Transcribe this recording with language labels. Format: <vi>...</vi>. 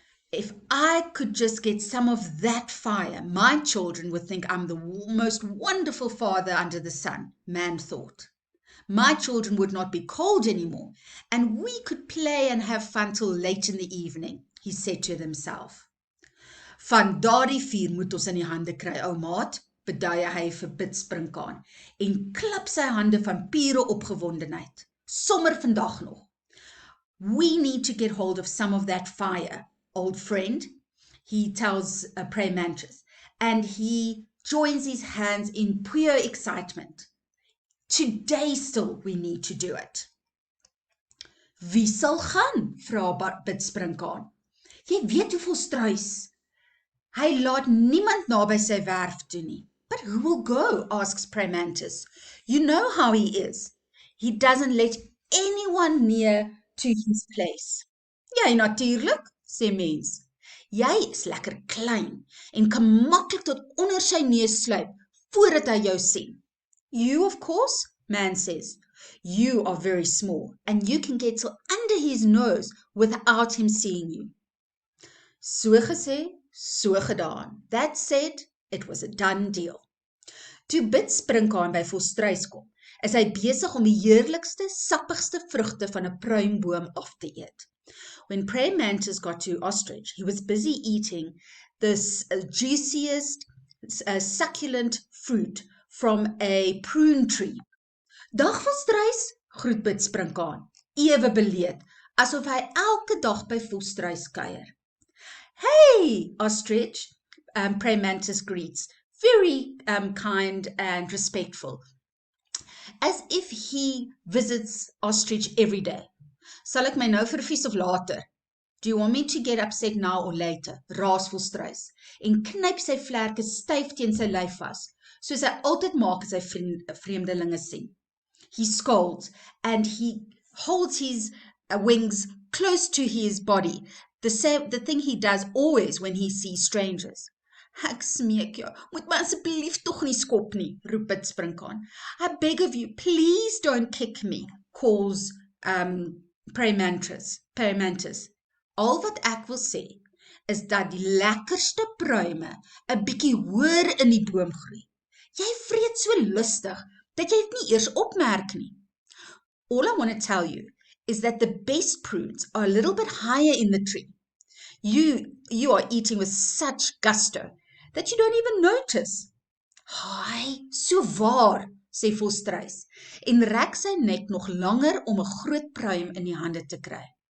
<en>If I could just get some of that fire, my children would think I'm the most wonderful father under the sun, man thought. My children would not be cold anymore, and we could play and have fun till late in the evening, he said to himself.</en> <af>Van daardie vuur moet ons in die hande kry, ou maat, beduie hy vir Bidsprinkaan, en klap sy hande van pure opgewondenheid. Sommer vandag nog.</af> <en>We need to get hold of some of that fire, old friend, he tells Praying Mantis, and he joins his hands in pure excitement. Today still we need to do it.</en> <af>Wie sal gaan? Vra Bidsprinkaan. Jy weet hoe volstruis. Hy laat niemand naby sy werf toe nie.</af> <en>But who will go? Asks Praying Mantis. You know how he is. He doesn't let anyone near to his place.</en> <af>Jy natuurlik, sê mens. Jy is lekker klein en kan maklik tot onder sy neus sluip voordat hy jou sien.</af> <en>You, of course, man says. You are very small and you can get till under his nose without him seeing you.</en> <af>So gesê, so gedaan.</af> <en>That said, it was a done deal.</en> <af>Toe Bidsprinkaan by volstruis kom, is hy besig om die heerlikste, sappigste vrugte van 'n pruimboom af te eet.</af> <en>When Praying Mantis got to Ostrich, he was busy eating this juiciest, succulent fruit from a prune tree.</en> <af>Dag volstruis, groet Bidsprinkaan, ewe beleed, asof hy elke dag by volstruis kuier.</af> <en>Hey, Ostrich, Praying Mantis greets, very kind and respectful, as if he visits Ostrich every day.</en> <af>Sal ek my nou vervies of later?</af> <en>Do you want me to get upset now or later?</en> <af>Raas volstruis, en knyp sy vlerke styf teen sy lyf vas, soos hy altyd maak as hy vreemdelinge sien.</af> <en>He scolds, and he holds his wings close to his body, the thing he does always when he sees strangers.</en> <af>Ek smeek jou, moet my asseblief tog nie skop nie, roep Bidsprinkaan.</af> <en>I beg of you, please don't kick me, calls Praying Mantis.</en> <af>Al wat ek wil sê, is dat die lekkerste pruime 'n bietjie hoër in die boom groei. Jy vreet so lustig, dat jy dit nie eers opmerk nie.</af> <en>All I want to tell you is that the best prunes are a little bit higher in the tree. You are eating with such gusto that you don't even notice.</en> <af>Haai, so waar, sê volstruis, en rek sy nek nog langer om 'n groot pruim in die hande te kry.</af>